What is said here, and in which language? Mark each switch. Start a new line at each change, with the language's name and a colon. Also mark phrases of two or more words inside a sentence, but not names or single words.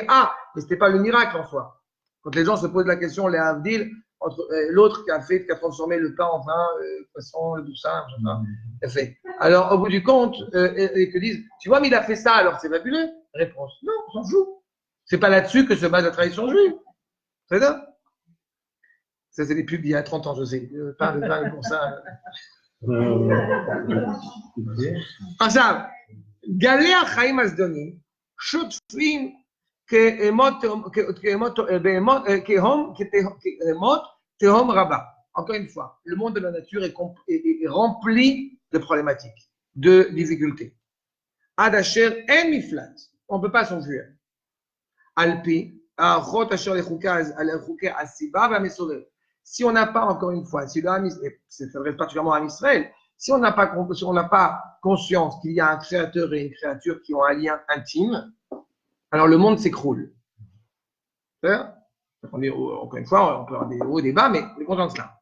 French: Ah, mais c'était pas le miracle en soi. Quand les gens se posent la question, les Havdil, entre l'autre qui a transformé le pain en vin, poisson, tout ça, fait. Alors, au bout du compte, ils te disent, tu vois, mais il a fait ça, alors c'est fabuleux. Réponse, non, on s'en fout. C'est pas là-dessus que se base la tradition juive. C'est ça? Ça, c'est des pubs il y a 30 ans, je sais. Pas de vin pour ça.
Hebrew: עכשיו, גלי החיים הזדונים שוטפים כהמות תהום רבה.
French: Encore une fois, le monde de la nature est rempli de problématiques, de difficultés.
Hebrew: עד אשר אין מפלט,
French: on ne peut pas s'enfuir.
Hebrew: על פי האחות אשר לחוקי הסיבה והמסובב.
French: Si on n'a pas, encore une fois, si c'est particulièrement à Israël, si on n'a pas conscience qu'il y a un créateur et une créature qui ont un lien intime, alors le monde s'écroule. Encore une fois, on peut avoir des hauts, des bas, mais on est conscient de cela.